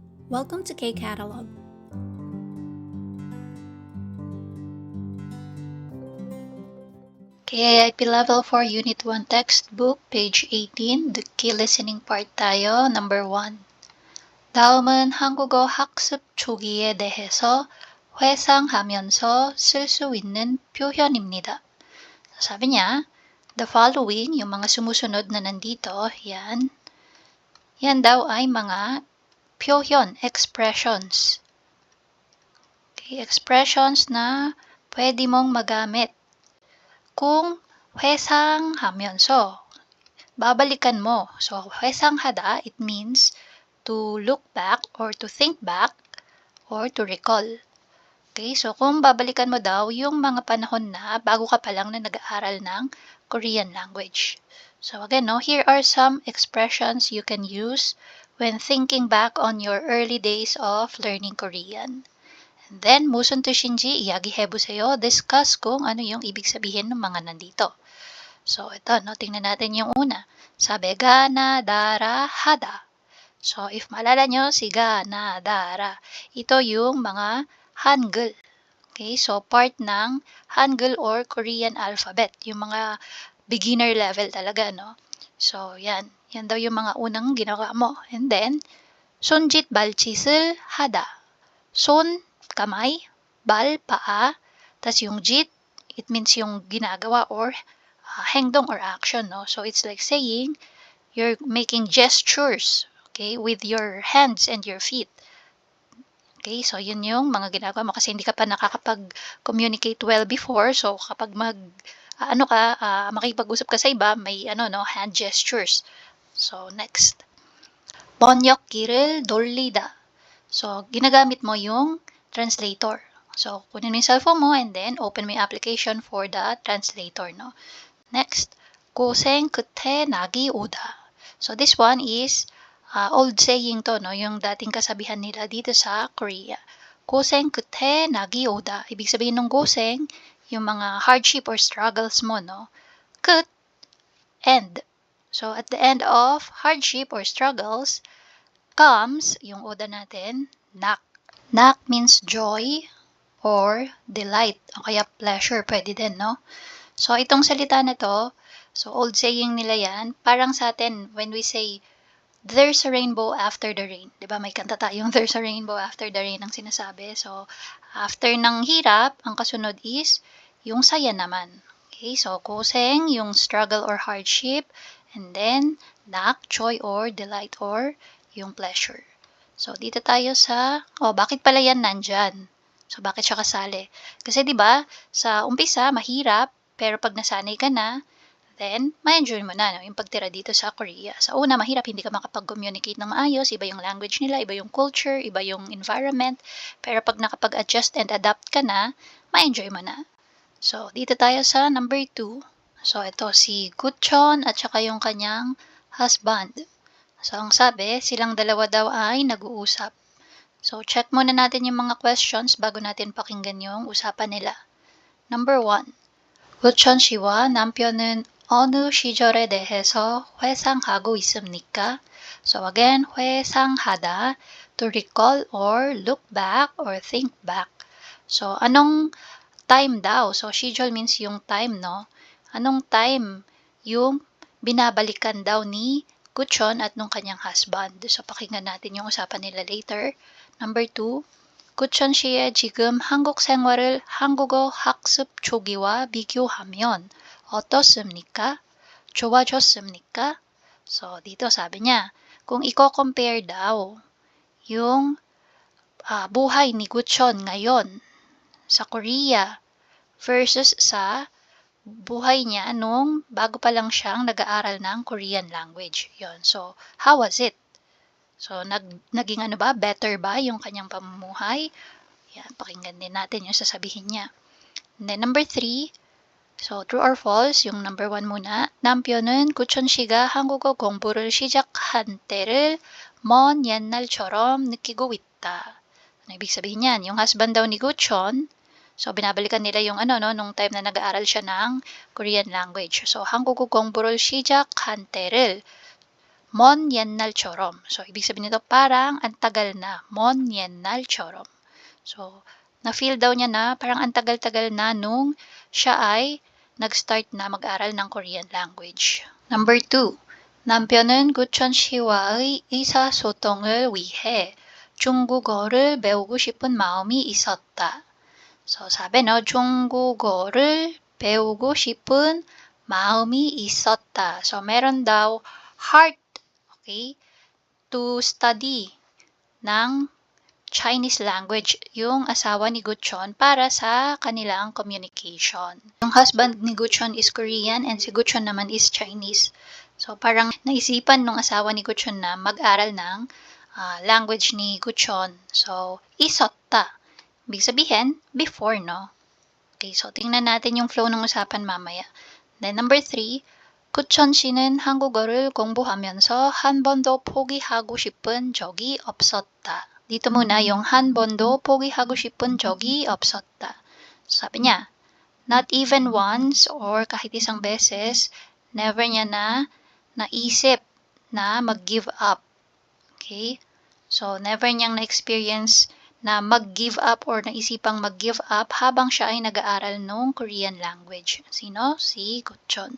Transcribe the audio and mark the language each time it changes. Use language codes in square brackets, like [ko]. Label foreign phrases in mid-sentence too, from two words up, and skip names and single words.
[en] Welcome to K-Catalog. KIIP Level 4 Unit 1 Textbook, page 18, the key listening part tayo, number 1. [ko] 다음은 한국어 학습 초기에 대해서 회상하면서 쓸 수 있는 표현입니다. [tl] Sabi niya, [en] the following, [tl] yung mga sumusunod na nandito, yan daw ay mga 표현, expressions. Okay, expressions na pwede mong magamit kung 회상하면서 babalikan mo. So, [ko] 회상하다, [en] it means to look back or to think back or to recall. [tl] Okay, so kung babalikan mo daw yung mga panahon na bago ka pa lang na nag-aaral ng [en] Korean language. So again, here are some expressions you can use when thinking back on your early days of learning Korean. And then, musun to Shinji, [tl] iyagihebu sa'yo, discuss kung ano yung ibig sabihin ng mga nandito. So, ito, tingnan natin yung una. [ko] Sabi, 가나다라 하다. [tl] So, if maalala nyo, si ga na dara, ito yung mga Hangul. Okay, so part ng Hangul or [en] Korean alphabet, [tl] yung mga [en] beginner level [tl] talaga, no? So, yan daw yung mga unang ginawa mo. [en] And then, [ko] 손짓 발짓을 하다. 손, [tl] kamay, bal, paa, tas yung jit, [en] it means [tl] yung ginagawa or 행동 or action, no? [en] So, it's like saying you're making gestures, okay, with your hands and your feet. [tl] Okay, so yun yung mga ginagawa mo kasi hindi ka pa nakakapag-communicate [en] well before. [tl] So, kapag makipag-usap ka sa iba, may [en] hand gestures. So, next. [ko] 번역기를 돌리다. [tl] So, ginagamit mo yung translator. So, kunin mo yung cellphone mo and then open mo yung [en] application for the translator, [tl] no? [en] Next. [ko] 고생 끝에 낙이 오다. [en] So, this one is old saying to, no? [tl] Yung dating kasabihan nila dito sa Korea. [ko] 고생 끝에 낙이 오다. [tl] Ibig sabihin ng 고생, yung mga [en] hardship or struggles [tl] mo, no? [ko] 끝, [en] end. So, at the end of hardship or struggles, comes, [tl] yung oda natin, nak. [en] Nak means joy or delight. [tl] O kaya pleasure, pwede din, no? So, itong salita na to, so [en] old saying [tl] nila yan, parang sa atin, [en] when we say, there's a rainbow after the rain. [tl] Diba? May kanta tayong [en] there's a rainbow after the rain [tl] ang sinasabi. So, after ng hirap, ang kasunod is yung saya naman. Okay? So, kuseng, yung [en] struggle or hardship. And then, nak, joy or delight or yung pleasure. [tl] So, dito tayo sa, bakit pala yan nandyan? So, bakit siya kasali? Kasi diba, sa umpisa, mahirap, pero pag nasanay ka na, then, ma-enjoy mo na, no? Yung pagtira dito sa Korea. Sa una, mahirap, hindi ka makapag-communicate ng maayos, iba yung language nila, iba yung culture, iba yung environment, pero pag nakapag- [en] adjust and adapt [tl] ka na, ma-enjoy mo na. So, dito tayo sa number 2. So, ito si Gutchon at saka yung kanyang husband. So, ang sabi, silang dalawa daw ay nag-uusap. So, check muna natin yung mga questions bago natin pakinggan yung usapan nila. [ko] Number 1. Gutchon 씨와 남편은 어느 시절에 대해서 회상하고 있습니까? [en] So again, 회상하다, to recall or look back or think back. [tl] So anong time daw? [en] So schedule means [tl] yung time, no? Anong time yung binabalikan daw ni Gutchon at nung kanyang husband? So pakinggan natin yung usapan nila later. [en] Number 2. [ko] 구천 씨의 지금 한국 생활을 한국어 학습 초기와 비교하면 어떻습니까? 좋아졌습니까? [tl] So, dito sabi niya, kung i-compare daw yung buhay ni Gutchon ngayon sa Korea versus sa buhay niya nung bago pa lang siyang nag-aaral ng [en] Korean language. Yon. So, how was it? [tl] So, naging better ba yung kanyang pamumuhay? Yan, pakinggan din natin yung sasabihin niya. [en] And then, number 3, so, true or false, [tl] yung number 1 muna. [ko] 남편은 구천 씨가 한국어 공부를 시작한 때를 먼 옛날처럼 느끼고 있다. [tl] Ano ibig sabihin yan? Yung husband daw ni Gutchon, so, binabalikan nila yung nung time na nag-aaral siya ng [en] Korean language. [tl] So, [ko] 한국어 공부를 시작한 때를 먼 옛날처럼. [tl] So, ibig sabihin nito, parang ang tagal na. [ko] 먼 옛날처럼. [tl] So, na-feel daw niya na parang ang tagal-tagal na nung siya ay nag-start na mag-aral ng [en] Korean language. Number 2. [ko] 남편은 구천 씨와의 의사소통을 위해 중국어를 배우고 싶은 마음이 있었다. [tl] So, sabi no, [ko] 중국어를 배우고 싶은 마음이 있었다. [tl] So, meron daw heart, okay, [en] to study [tl] ng [en] Chinese language [tl] yung asawa ni Guchon para sa kanilang communication. Yung husband ni Guchon is Korean and si Guchon naman is Chinese. So, parang naisipan nung asawa ni Guchon na mag-aral ng language ni Guchon. So, isota. Ibig sabihin, before, no? Okay, so tingnan natin yung flow ng usapan mamaya. Then, number 3, 구천 씨는 한국어를 공부하면서 한 번도 포기하고 싶은 적이 없었다. Dito muna yung [ko] 한 번도 포기하고 싶은 적이 없었다. [tl] So, sabi niya, [en] not even once [tl] or kahit isang beses, never niya na naisip na mag-give up. Okay? So, never niyang na-experience na mag-give up or naisipang mag-give up habang siya ay nag-aaral ng [en] Korean language. [tl] Sino? Si Guchon.